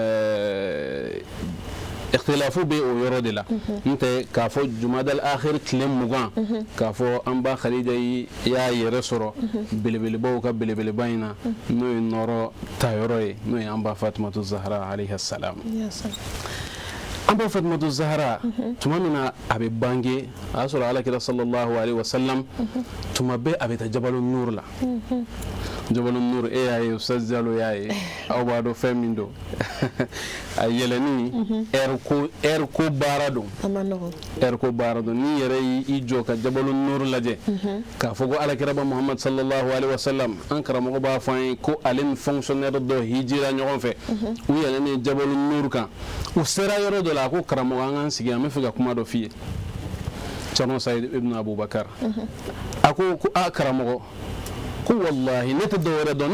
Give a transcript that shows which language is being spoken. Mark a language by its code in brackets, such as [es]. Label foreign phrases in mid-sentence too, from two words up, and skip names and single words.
[bm] ikhtilafu bɛ o yɔrɔ de la n'tɛ k'a fɔ [ar] جمادى الآخر [bm] tile 20 k'a fɔ an ba khadija y'a yɛrɛ sɔrɔ belebelebaw ka belebeleba in na n'o ye nɔrɔ tayɔrɔ ye n'o ye an ba fatumatu zahra [ar] عليها السلام [bm] an ba fatumatu zahra tuma min na a bɛ bange a y'a sɔrɔ alakira [ar] صلى الله عليه وسلم [bm] tuma bɛɛ a bɛ taa [ar] جبل النور [bm] la [ar] جبل النور [bm] e y'a ye ustaz Jalo y'a ye aw b'a dɔn fɛn min don a yɛlɛnni ɛri ko baara don ɛri ko baara don n'i yɛrɛ y'i jɔ ka [ar] جبل النور [bm] lajɛ k'a fɔ ko alakira ba muhammad [ar] صلى الله عليه وسلم [bm] an karamɔgɔ b'a fɔ an ye ko ale ni fonctionnaire dɔ hijira ɲɔgɔn fɛ u yɛlɛnnen jabalu nur kan u sera yɔrɔ dɔ la a ko karamɔgɔ an k'an sigi an bɛ fɛ ka kuma dɔ f'i ye Cerno Sayid ibn Abubakar a ko a karamɔgɔ ko wallahi ne tɛ dɔwɛrɛ dɔn ne